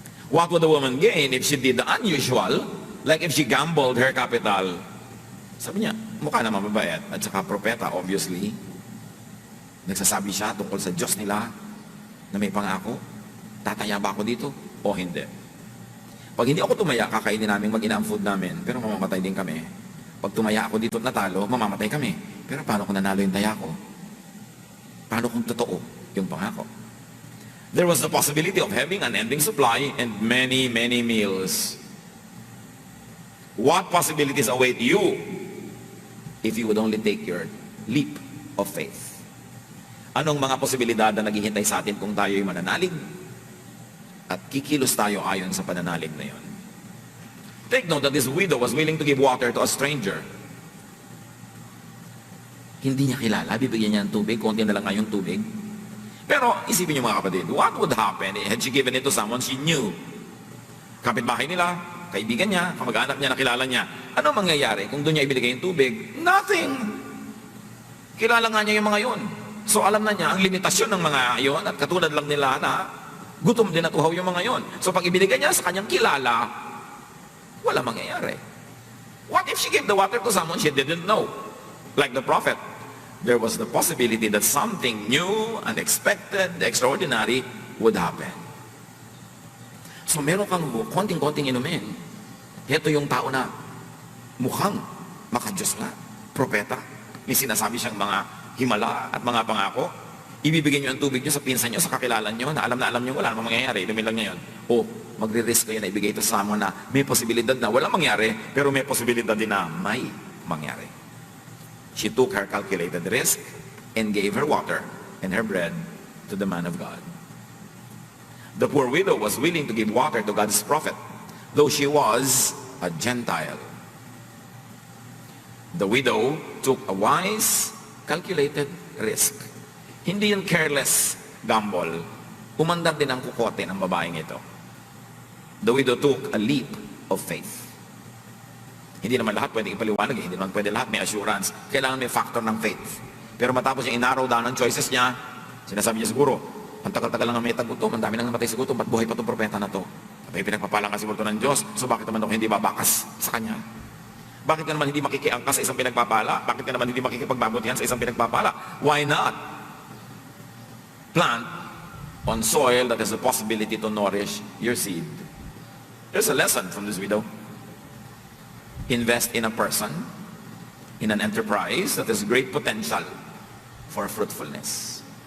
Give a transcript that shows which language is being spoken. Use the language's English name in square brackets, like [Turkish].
[English] What would the woman gain if she did the unusual, like if she gambled her capital? [Filipino] Sabi niya, mukha na mababayat at saka propeta, obviously. Nagsasabi siya tungkol sa Diyos nila na may pangako. Tataya ba ako dito o hindi? Pag hindi ako tumaya, kakainin namin mag-ina ang food namin, pero mamamatay din kami. Pag tumaya ako dito at natalo, mamamatay kami. Pero paano kung nanalo yung taya ko? Paano kung totoo yung pangako? [English] There was the possibility of having an ending supply and many, many meals. What possibilities await you if you would only take your leap of faith? [Filipino] Anong mga posibilidad na naghihintay sa atin kung tayo'y mananalig? At kikilos tayo ayon sa pananalig na yon. [English] Take note that this widow was willing to give water to a stranger. [Filipino] Hindi niya kilala, bibigyan niya ng tubig, konti na lang nga yung tubig. Pero isipin niyo mga kapatid, [English] what would happen had she given it to someone she knew? [Filipino] Kapitbahay nila, kaibigan niya, kamag-anak niya, nakilala niya. Ano mangyayari kung doon niya ibinigay yung tubig? [English] Nothing! [Filipino] Kilala nga niya yung mga yon. So alam na niya ang limitasyon ng mga yon at katulad lang nila na gutom din at uhaw yung mga yon. So pag ibinigay niya sa kanyang kilala, wala mangyayari. [English] What if she gave the water to someone she didn't know? Like the prophet, there was the possibility that something new, unexpected, extraordinary would happen. [Filipino] So meron kang konting-konting inumin. Ito yung tao na mukhang makadiyos nga, propeta. May sinasabi siyang mga himala at mga pangako. Ibibigay niyo ang tubig niyo sa pinsan niyo, sa kakilala niyo, na alam niyo wala namang mangyayari. Inumin lang niya yun. O, magre-risk kayo na ibigay ito sa someone na may posibilidad na wala mangyari, pero may posibilidad din na may mangyari. [English] She took her calculated risk and gave her water and her bread to the man of God. The poor widow was willing to give water to God's prophet, though she was a Gentile. The widow took a wise, calculated risk. [Filipino] Hindi yung careless gamble. Umandar din ang kukote ng babaeng ito. [English] The widow took a leap of faith. [Filipino] Hindi naman lahat pwede ipaliwanag, hindi naman pwede lahat may assurance. Kailangan may factor ng faith. Pero matapos yung inarrow down ang choices niya, sinasabi niya siguro, ang tagal-tagal lang ang may tagutom, ang dami nang namatay sa gutom, ba't buhay pa itong propeta na to? Abay, pinagpapala nga siguro ito ng Diyos, so bakit naman ako hindi babakas sa kanya? Bakit ka naman hindi makikiangkas sa isang pinagpapala? Bakit ka naman hindi makikipagbabutihan sa isang pinagpapala? [English] Why not plant on soil that has the possibility to nourish your seed? There's a lesson from this widow. Invest in a person, in an enterprise that has great potential for fruitfulness.